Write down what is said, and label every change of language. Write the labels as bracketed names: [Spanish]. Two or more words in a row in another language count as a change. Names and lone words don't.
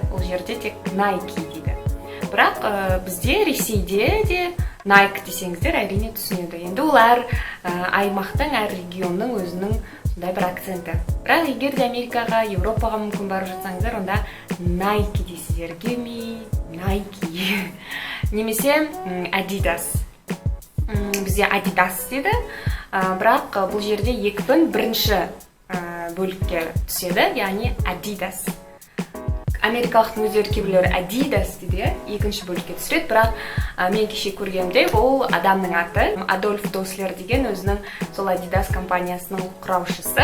[Kazakh] Ол жерде тек Nike дейді. Бірақ бізде Ресейде де Nike десеңіздер әрине түсінеді. Енді ол әр аймақтың, әр регионның өзінің сондай бір акценті. Бірақ егер де Америкаға, Европаға мүмкін барып жатсаңыздар, онда Nike дейсіздер. [English] Give me Nike. [Kazakh] Немесе Adidas. Бізде Adidas дейді. Бірақ бұл жерде екпін бірінші бөлікке түседі, яғни Adidas. Америкалықтың өздері кейбіреулері Adidas дейді, екінші бөлікке түсіреді, бірақ мен кеше көргенімде ол адамның аты, Адольф Дослер деген өзінің сол Adidas компаниясының құраушысы.